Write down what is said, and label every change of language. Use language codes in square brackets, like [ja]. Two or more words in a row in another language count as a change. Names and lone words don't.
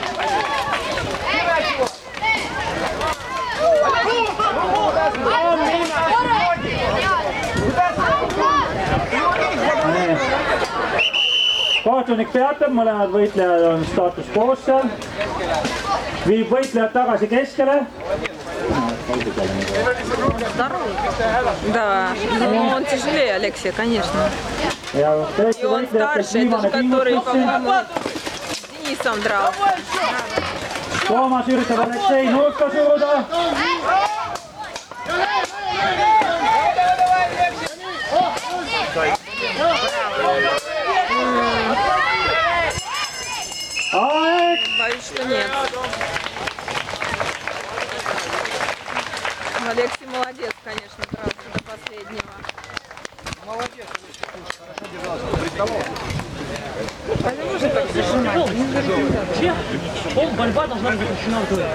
[et] Kohtunik peatab, mõlemad võitlejad on staatus koos seal. Viib võitlejad tagasi keskele. [ru] Да, но он тяжелее Алексея, конечно. И он старше, это же который, по-моему, с Денисом дрался. [et] Toomas üritab Aleksei nurka suruda. Aeg! [ru] Боюсь, что нет. Алексей молодец, конечно, дрался до последнего. Молодец, хорошо держался. Борьба должна быть заключена в дуэль.